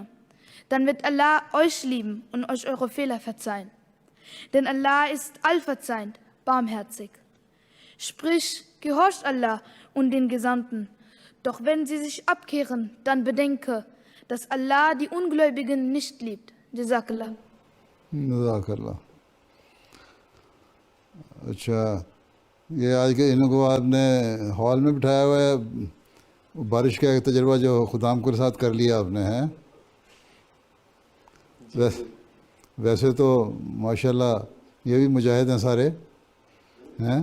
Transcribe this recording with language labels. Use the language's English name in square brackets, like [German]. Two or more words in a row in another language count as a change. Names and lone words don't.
[German] Dann wird Allah euch lieben und euch eure Fehler verzeihen. Denn Allah ist allverzeihend, barmherzig. Sprich, gehorcht Allah und den Gesandten. Doch wenn sie sich abkehren, dann bedenke, dass Allah die Ungläubigen nicht liebt. [Arabic] Jazakallah. جزاک اللہ. [Urdu] اچھا، یہ آج کے ان کو آپ نے ہال میں بٹھایا ہوا ہے. بارش کا ایک تجربہ جو خدام کے ساتھ کر لیا آپ نے ہے. ویسے تو ماشاءاللہ یہ بھی مجاہد ہیں سارے ہیں.